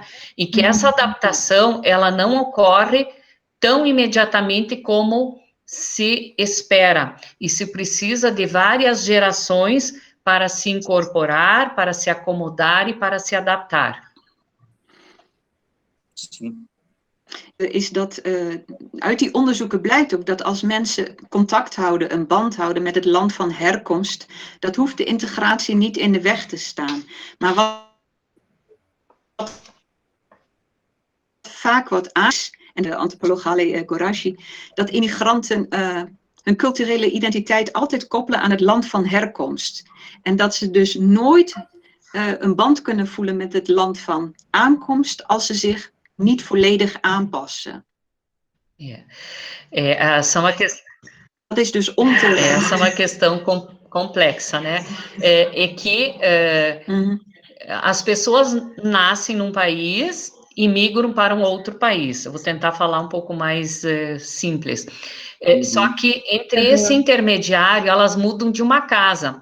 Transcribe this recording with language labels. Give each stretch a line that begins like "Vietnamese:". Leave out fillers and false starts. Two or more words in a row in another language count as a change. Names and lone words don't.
Portuguese: E que essa adaptação, ela não ocorre tão imediatamente como se espera, e se precisa de várias gerações para se incorporar, para se acomodar e para se adaptar.
Dutch: Is dat uit die onderzoeken blijkt ook dat als mensen contact houden, een band houden met het land van herkomst, dat hoeft de integratie niet in de weg te staan. Maar vaak wordt en de antropoloog Haile Gorashi, dat immigranten hun culturele identiteit altijd koppelen aan het land van herkomst. En dat ze dus nooit een band kunnen voelen met het land van aankomst als ze zich niet volledig aanpassen. Dat is dus om te...
Portuguese: Essa é uma questão complexa, né? É que as pessoas nascem num país e migram para um outro país. Eu vou tentar falar um pouco mais simples. Só que entre esse intermediário, elas mudam de uma casa.